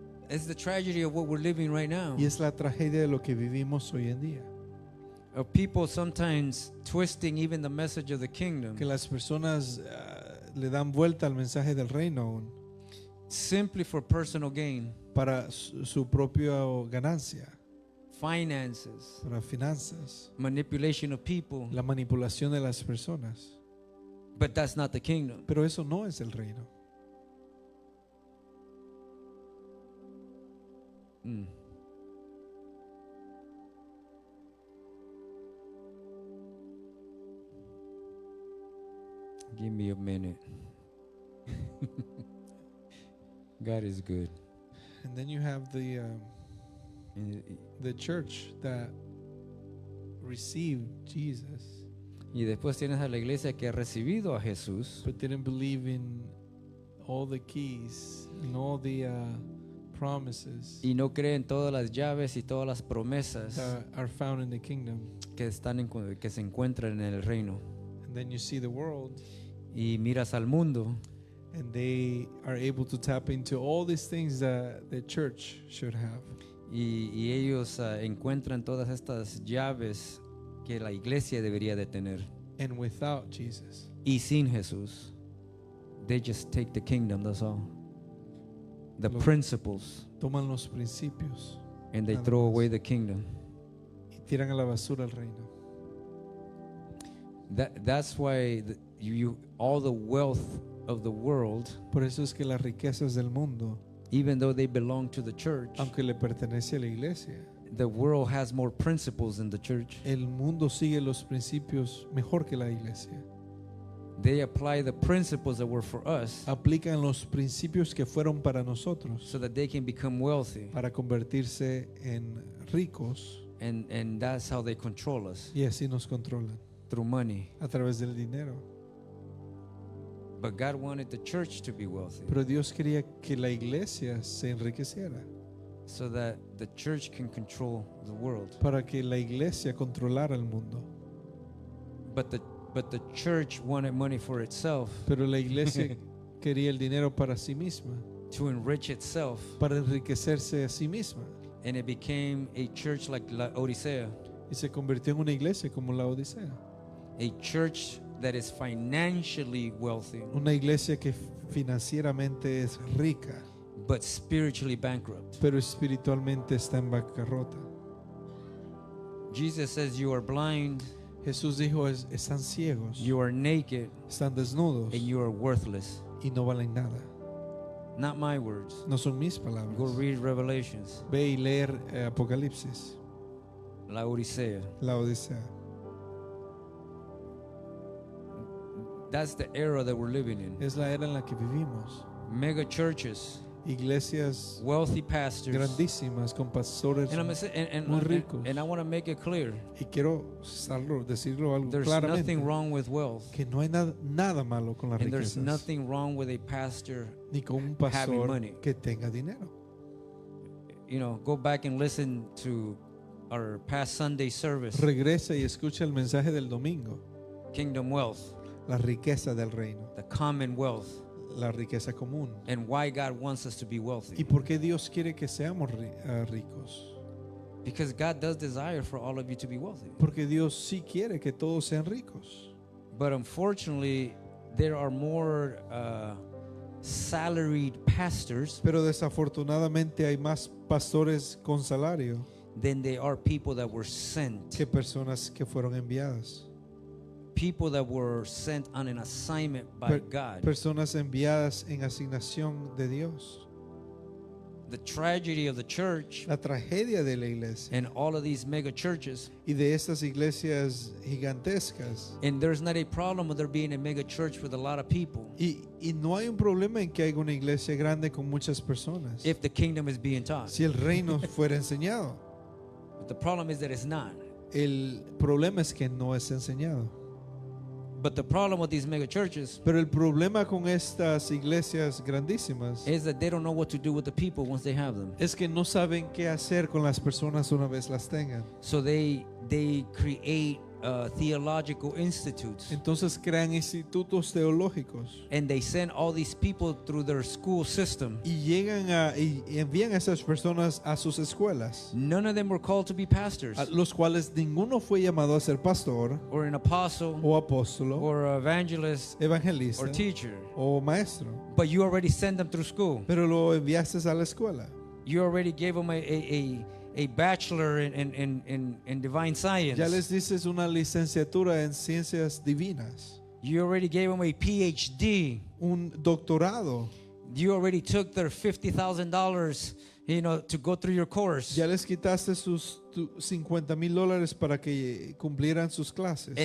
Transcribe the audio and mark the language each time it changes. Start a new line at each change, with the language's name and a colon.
English: It's the tragedy of what we're living right now.
Spanish: Y es la tragedia de lo que vivimos hoy en día.
English: Of people sometimes twisting even the message of the kingdom
Spanish: Que las personas le dan vuelta al mensaje del reino aún
English: simply for personal gain,
Spanish: para su propia ganancia,
English: finances,
Spanish: para finanzas,
English: manipulation of people.
Spanish: la manipulación de las personas.
English: But that's not the kingdom.
Spanish: Pero eso no es el reino. Mm.
English: Give me a minute. God is good. And then you have the church that received Jesus
Spanish: Y después tienes a la iglesia que ha recibido a Jesús,
English: but didn't believe in all the keys and all the promises
Spanish: y no cree en todas las llaves y todas las promesas
English: that are found in the kingdom.
Spanish: que que se encuentran en el reino.
English: And then you see the world
Spanish: Y miras al mundo
English: and they are able to tap into all these things that the church should have.
Spanish: y ellos encuentran todas estas llaves que la iglesia debería de tener.
English: And without Jesus,
Spanish: Y sin Jesús,
English: they just take the kingdom, that's all. The
Spanish: Lo-
English: principles,
Spanish: toman los principios
English: and they
Spanish: Nada
English: throw
Spanish: más.
English: away the kingdom.
Spanish: y tiran a la basura el reino.
English: That's why all the wealth of the world,
Spanish: Por eso es que las riquezas del mundo,
English: even though they belong to the church,
Spanish: aunque le pertenece a la iglesia,
English: the world has more principles than the church.
Spanish: el mundo sigue los principios mejor que la iglesia.
English: They apply the principles that were for us
Spanish: Aplican los principios que fueron para nosotros
English: so that they can become wealthy,
Spanish: para convertirse en ricos
English: and that's how they control us,
Spanish: y así nos controlan
English: through money.
Spanish: a través del dinero.
English: But God wanted the church to be wealthy
Spanish: Pero Dios quería que la iglesia se enriqueciera
English: so that the church can control the world.
Spanish: para que la iglesia controlara el mundo.
English: But the church wanted money for itself,
Spanish: Pero la iglesia quería el dinero para sí misma,
English: to enrich itself,
Spanish: para enriquecerse a sí misma.
English: and it became a church like Laodicea,
Spanish: Y se convirtió en una iglesia como la Odisea.
English: a church that is financially wealthy
Spanish: Una iglesia que financieramente es rica,
English: but spiritually bankrupt.
Spanish: pero espiritualmente está en bancarrota.
English: Jesus says you are blind,
Spanish: Jesús dijo, están ciegos,
English: you are naked,
Spanish: están desnudos
English: and you are worthless.
Spanish: y no valen nada.
English: Not my words.
Spanish: No son mis
English: Go
Spanish: palabras.
English: read Revelations.
Spanish: Ve y leer Apocalipsis,
English: Laodicea.
Spanish: la Odisea.
English: That's the era that we're living in.
Spanish: Es la era en la que vivimos.
English: Mega churches,
Spanish: Iglesias
English: wealthy pastors.
Spanish: grandísimas con pastores
English: And I'm gonna say,
Spanish: muy ricos.
English: and I want to make it clear.
Spanish: Y quiero decirlo algo
English: There's
Spanish: claramente,
English: nothing wrong with wealth.
Spanish: que no hay nada malo con las
English: And there's
Spanish: riquezas,
English: nothing wrong with a pastor.
Spanish: ni con un
English: having
Spanish: pastor
English: money.
Spanish: que tenga dinero.
English: You know, go back and listen to our past Sunday service.
Spanish: Regresa y escucha el mensaje del domingo,
English: Kingdom wealth,
Spanish: la riqueza del reino,
English: the common wealth,
Spanish: la riqueza común.
English: and why God wants us to be
Spanish: ¿Y
English: wealthy.
Spanish: por qué Dios quiere que seamos ricos?
English: Because God does desire for all of you to be wealthy.
Spanish: Porque Dios sí quiere que todos sean ricos.
English: But unfortunately, there are more salaried pastors
Spanish: Pero desafortunadamente hay más pastores con salario
English: than there are people that were sent.
Spanish: que personas que fueron enviadas.
English: People that were sent on an assignment by God.
Spanish: Personas enviadas en asignación de Dios.
English: The tragedy of the church
Spanish: La tragedia de la iglesia
English: and all of these mega churches,
Spanish: y de estas iglesias gigantescas.
English: and there's not a problem with there being a mega church with a lot of people
Spanish: Y no hay un problema en que haya una iglesia grande con muchas personas.
English: if the kingdom is being taught.
Spanish: Si el reino fuera enseñado.
English: But the problem is that it's not.
Spanish: El problema es que no es enseñado.
English: But the problem with these mega churches
Spanish: Pero el problema con estas iglesias grandísimas
English: is that they don't know what to do with the people once they have them.
Spanish: es que no saben qué hacer con las personas una vez las tengan.
English: So they create theological institutes,
Spanish: Entonces crean institutos teológicos
English: and they send all these people through their school system.
Spanish: y llegan y envían a esas personas a sus escuelas,
English: None of them were called to be pastors
Spanish: a los cuales ninguno fue llamado a ser pastor
English: or an apostle
Spanish: o apóstolo,
English: or evangelist
Spanish: evangelista
English: or teacher,
Spanish: o maestro,
English: but you already send them through school.
Spanish: pero lo enviaste a la escuela.
English: You already gave them a bachelor in divine science.
Spanish: Ya les dices una licenciatura en ciencias divinas,
English: You already gave them a PhD.
Spanish: un doctorado.
English: You already took their $50,000, to go through your course.
Spanish: Ya les quitaste sus $50,000 para que cumplieran sus clases.